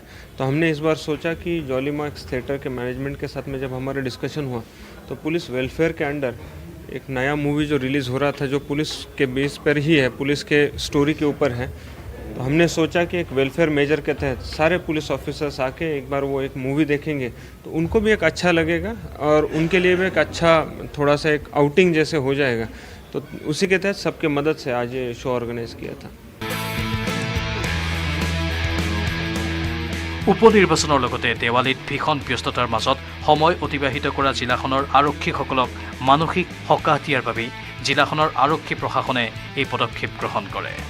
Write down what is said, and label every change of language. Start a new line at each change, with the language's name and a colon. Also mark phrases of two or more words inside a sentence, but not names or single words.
Hindi: तो हमने इस बार सोचा कि जॉली मार्क्स थिएटर के मैनेजमेंट के साथ में जब हमारा डिस्कशन हुआ तो
English: police welfare
Hindi: के अंडर एक नया मूवी जो रिलीज़ हो रहा था, जो पुलिस के बेस पर ही है, पुलिस के स्टोरी के ऊपर है, तो हमने सोचा कि एक
English: welfare measure
Hindi: के तहत सारे
English: police officers
Hindi: आके एक बार वो एक मूवी देखेंगे तो उनको भी एक अच्छा लगेगा और उनके लिए भी एक अच्छा थोड़ा सा एक आउटिंग जैसे हो जाएगा। तो उसी के तहत सबके मदद से आज ये शो ऑर्गेनाइज किया था।
Assamese: উপনিৰ্বাচনৰ লগতে দেৱালীত ভীষণ ব্যস্ততাৰ মাজত সময় অতিবাহিত কৰা জিলাখনৰ আৰক্ষীসকলক মানসিক সকাহ দিয়াৰ বাবেই জিলাখনৰ আৰক্ষী প্ৰশাসনে এই পদক্ষেপ গ্ৰহণ কৰে।